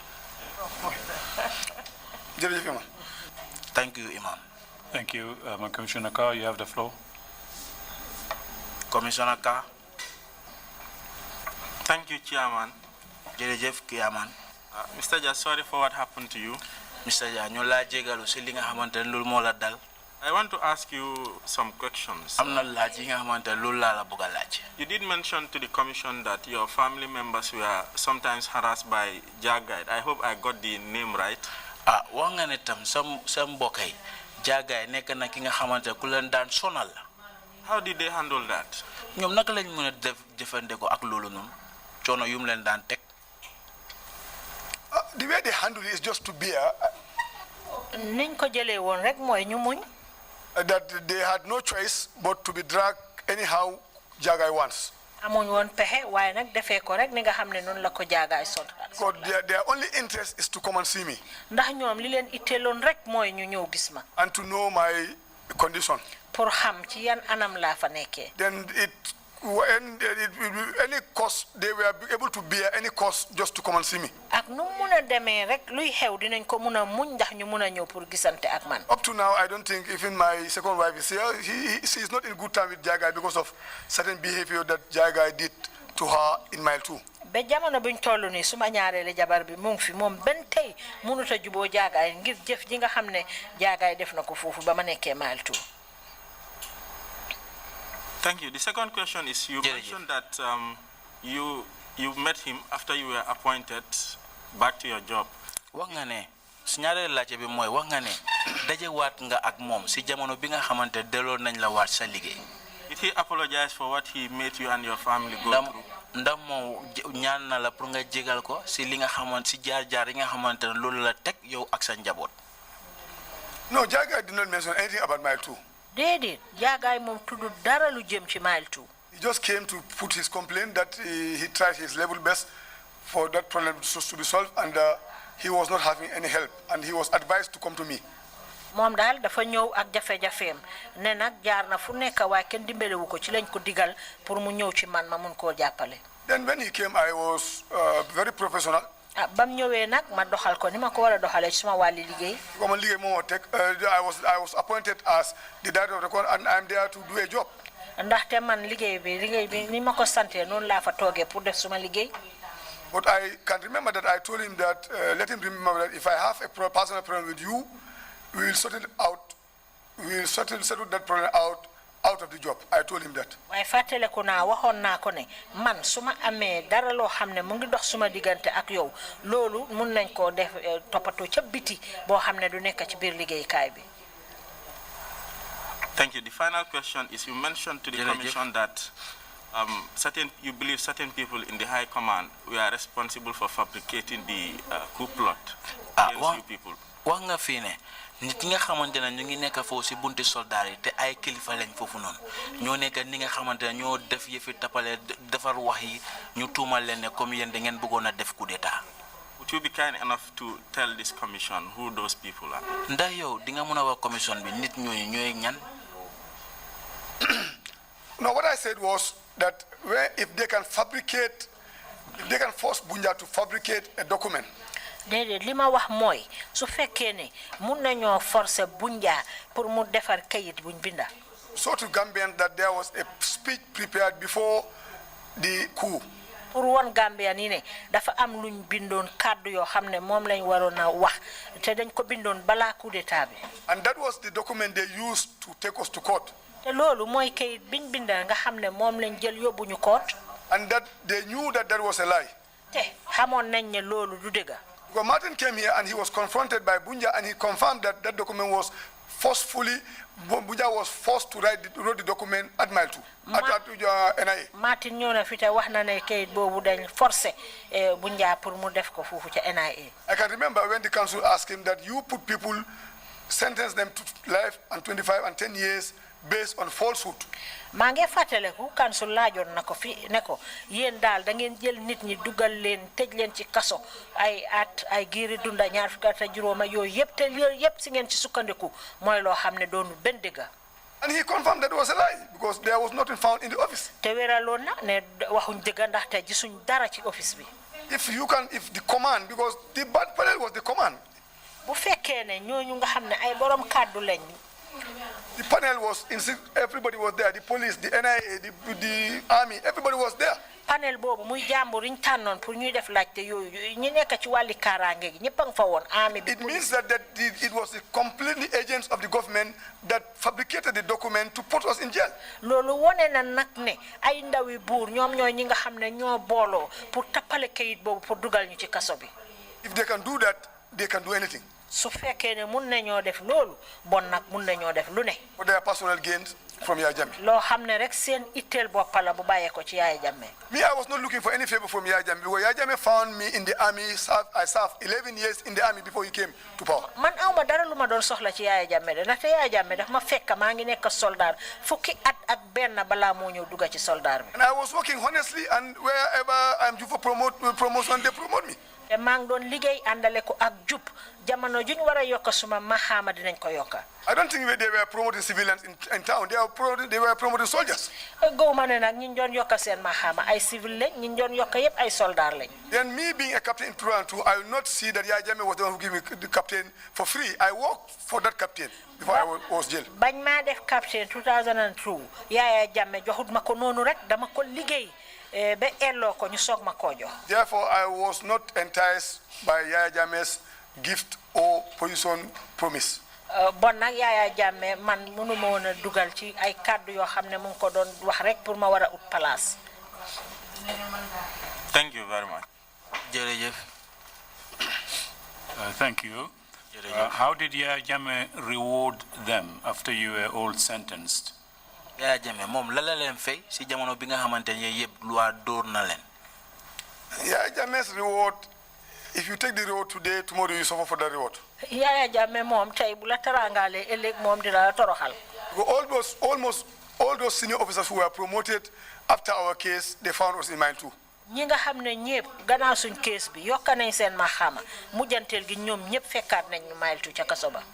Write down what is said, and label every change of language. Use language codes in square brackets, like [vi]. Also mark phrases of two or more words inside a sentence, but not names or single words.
[en] Thank you, Imam. Thank you. Commissioner Carr, you have the floor. Commissioner Carr. Thank you, Chairman. [wo] Jerejef Kiaman. [en] Mr. Jah, sorry for what happened to you. Mr. Jah, [wo] nyola jegalu silinga hamante lul mola dal. [en] I want to ask you some questions. You did mention to the Commission that your family members were sometimes harassed by Jagite. I hope I got the name right. [wo] Wangane tam some bokay Jagay nekk na ki nga xamante ku leen daan sonal. [en] How did they handle that? [wo] ñoom naka lañ mën a jëfande ko ak loolu noonu coono yum leen daan teg. [en] The way they handle it is just to bear. [wo] niñ ko jëlee woon rek mooy ñu muñ. [en] That they had no choice but to be dragged anyhow Jagay wants. [wo] amuñ woon pexe waaye nag defee ko rek ni nga xam ne noonu la ko Jagay sol. [en] Because their only interest is to come and see me. [wo] ndax ñoom li leen itteeloon rek mooy ñu ñëw gis ma. [en] And to know my condition. [wo] pour xam ci yan anam laa fa nekkee. [en] Then any cost they were able to bear any cost just to come and see me. [wo] ak nu mun a demee rek luy xew dinañ ko mun a muñ ndax ñu mun a ñëw pour gisante ak man. [en] Up to now, I don't think even my second wife is here. She is not in good time with Jagay because of certain behavior that Jagay did to her in mile 2. [wo] be jamono buñ tollu ni suma ñaareele jabar bi mu ngi fi moom ben tey mënuta juboo jaagaay ngir jëf ji nga xam ne jaagaay def na ko foofu ba ma nekkee mile 2. [en] Thank you. The second question is, you mentioned that you met him after you were appointed back to your job. [wo] wax nga ne su ñaareelu laajte bi mooy wax nga ne daje waat nga ak moom si jamono bi nga xamante delloo nañ la waat sa liggéey. [en] Did he apologize for what he made you and your family go through? [wo] ndax moom ñaan na la pour nga jégal ko si li nga xamante si jaar-jaar yi nga xamante ne loolu la teg yow ak sa njaboot. [en] No, Jagai did not mention anything about mile 2. [wo] déedéet jaagaay moom tudd dara lu jëm ci mile 2. [en] He just came to put his complaint that he tried his level best for that problem to be solved, and he was not having any help, and he was advised to come to me. [wo] moom daal dafa ñëw ak jafe-jafeem ne nag jaar na fu nekk waaye kenn dimbalewu ko ci lañ ko digal pour mu ñëw ci man ma mun koo jàppale. [en] Then when he came, I was very professional. [wo] bam ñëwee nag ma doxal ko ni ma ko war a doxalee ci suma wàlli liggéey. [en] I was appointed as the director of the court, and I'm there to do a job. [wo] ndaxte man liggéey bi ni ma ko santee noonu laa fa toogee pour def suma liggéey. [en] But I can remember that I told him that let him remember that if I have a personal problem with you, we will settle out. We will settle that problem out of the job. I told him that. [wo] waaye fàttaliku naa waxoon naa ko ne man su ma amee dara loo xam ne mu ngi dox suma diggante ak yow loolu mun nañ koo def toppatoo ca biti boo xam ne du nekk ci biir liggéeykaay bi. [en] Thank you. The final question is, you mentioned to the commission that you believe certain people in the high command were responsible for fabricating the coup plot against you people. [wo] wax nga fii ne nit nga xamante ne ñu ngi nekk foofu si bunti soldaar yi te ay kilifa lañ foofu noonu ñoo nekk ni nga xamante ne ñoo def yëfi tapale defar wax yi ñu tuumal leen ne comme yéen da ngeen bëggoon a def coup d'état. [en] Would you be kind enough to tell this commission who those people are? [wo] ndax yow di nga mën a wax commission bi nit ñooñu ñooy ñan. [en] No, what I said was that if they can force Bunja to fabricate a document. [wo] déedéet li ma wax mooy su fekkee ne mun nañoo forcer Bunja pour mu defar kayit buñ binda. [en] So to Gambians that there was a speech prepared before the coup. [wo] pour won Gambian yi ne dafa am luñ bindoon kàddu yoo xam ne moom lañ waroon a wax te dañ ko bindoon balaa coup d'état bi. [en] And that was the document they used to take us to court. [wo] te loolu mooy kayit biñ binda nga xam ne moom lañ jël yóbbu ñu court. [en] And that they knew that was a lie. [wo] te xamoon nañ ne loolu du dëgg. [en] Because Martin came here and he was confronted by Bunja, and he confirmed that that document was forcefully, Bunja was forced to write the document at mile 2, at NIA. [wo] Martin ñëw na fi te wax na ne kayit boobu dañ forcé Bunja pour mu def ko foofu ca NIA. [en] I can remember when the council asked him that you put people, sentence them to life and 25 and 10 years based on falsehood. [wo] maa ngi fàttaliku council laajoon na ko fi ne ko yéen daal da ngeen jël nit ñi dugal leen tëj leen ci kaso ay at ay giiri dunda ñaar fukki at ak juróoma yooyu yëpp te yooyu yëpp si ngeen ci sukkandiku mooy loo xam ne doonu benn dëgga. [en] And he confirmed that it was a lie because there was nothing found in the office. [wo] te wéraloon na ne waxuñ dëgga ndaxte gisuñ dara ci office bi. [en] If the command, because the bad panel was the command. [wo] bu fekkee ne ñooñu nga xam ne ay borom kàddu lañ. [en] The panel was, everybody was there, the police, the NIA, the army, everybody was there. [wo] Panel boobu muy jàmbur ñu tànnoon pour ñuy def laajte yooyu ñu nekk ci wàlli kaaraange gi ñëpp a nga fa woon army bi. [en] It means that it was completely agents of the government that fabricated the document to put us in jail. [wo] loolu wone na nag ne ay ndawi buur ñoom ñooy ñi nga xam ne ñoo booloo pour tappale kayit boobu pour dugal ñu ci kaso bi. [en] If they can do that, they can do anything. [wo] su fekkee ne mun nañoo def loolu bon nag mun nañoo def lu ne. [en] For their personal gains from Yaya Jammeh. [wo] loo xam ne rek seen itteel bopp la bu bàyyee ko ci Yaya Jammeh. [en] Me, I was not looking for any favor from Yaya Jammeh because Yaya Jammeh found me in the army. I served 11 years in the army before he came to power. [wo] man awma dara lu ma doon soxla ci Yaya Jammeh de ndaxte Yaya Jammeh daf ma fekk maa ngi nekk soldat fukki at ak benn balaa moo ñëw dugga ci soldat bi. [en] And I was working honestly, and wherever I'm due for promotion, they promote me. [wo] te maa ngi doon liggéey àndale ko ak jub jamono juñ war a yokk suma maxaama dinañ ko yokka. [en] I don't think they were promoting civilians in town. They were promoting soldiers. [wo] Gaw ma ne nag ñi doon yokk seen maxaama ay civil lañ ñi doon yokk yëpp ay soldat lañ. [en] Then me being a captain in Toronto, I will not see that Yaya Jammeh was the one who gave me the captain for free. I worked for that captain before I was jailed. [wo] bañ maa def captain 2002 Yaya Jammeh joxut ma ko noonu rek dama ko liggéey be ello ko ñu sok ma ko jox. [en] Therefore, I was not enticed by Yaya Jammeh's gift or position promise. [wo] Bon nak Yaya Jammeh man mënu ma wona dugal ci ay kàddu yoo xam ne mu ngi ko doon wax rek pour ma war a ut place. [en] Thank you very much. [wo] Jërëjëf. [en] Thank you. How did Yaya Jammeh reward them after you were all sentenced? [wo] Yaya Jammeh moom la la leen fay si jamono bi nga xamante ne yëpp loi dóor na leen. [en] Yaya Jammeh's reward, if you take the reward today, tomorrow you suffer for the reward. [wo] Yaya Jammeh moom tey bu la taraangale ëllëg moom dina la toroxal. [en] Almost all those senior officers who were promoted after our case, they found us in mine too. [wo] ñi nga xam ne ñëpp gannaaw suñ case bi yokka nañ seen maxaama mujjanteel gi ñoom ñëpp fekkaat nañ ñu Mile2 ca kaso ba.